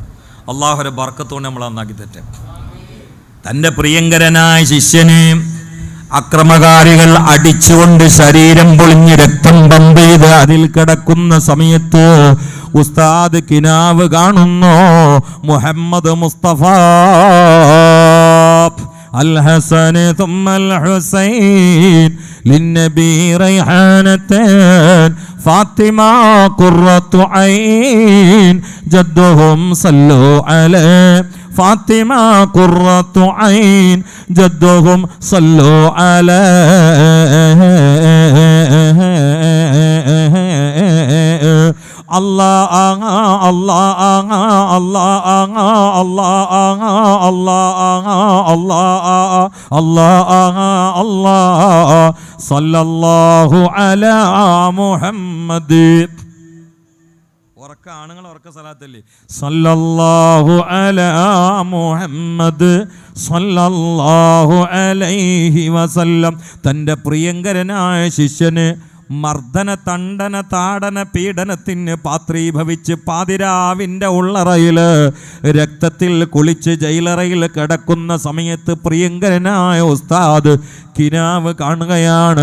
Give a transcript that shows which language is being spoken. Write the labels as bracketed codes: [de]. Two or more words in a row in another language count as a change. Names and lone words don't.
[ml] അള്ളാഹുവിൻ്റെ ബർക്കത്തോടെ നമ്മൾ നന്നാക്കി തെറ്റും. തൻ്റെ പ്രിയങ്കരനായ ശിഷ്യനെ അക്രമകാരികൾ അടിച്ചുകൊണ്ട് ശരീരം പൊളിഞ്ഞ് രക്തം പമ്പ് ചെയ്ത് അതിൽ കിടക്കുന്ന സമയത്ത് ഉസ്താദ് കിനാവ് കാണുന്നു. [ar] മുഹമ്മദ് മുസ്തഫ അൽ ഹസൻ ثم الحسين للنبي ريحانتان فاطمة قرة عين جدهم صلوا عليه فاطمة قرة عين جدهم صلوا عليه الله الله الله الله صلى الله على محمد. [ml] ഉറക്ക ആണുങ്ങൾ ഉറക്ക സലാത്തല്ലേ? [ar] صلى الله على محمد صلى الله عليه وسلم. [ml] തൻ്റെ പ്രിയങ്കരനായ ശിഷ്യന് മർദ്ദന തണ്ടന താടന പീഡനത്തിന് പാത്രീഭവിച്ച് പാതിരാവിൻ്റെ ഉള്ളറയിൽ രക്തത്തിൽ കുളിച്ച് ജയിലറയിൽ കിടക്കുന്ന സമയത്ത് പ്രിയങ്കരനായ ഉസ്താദ് കിനാവ് കാണുകയാണ്.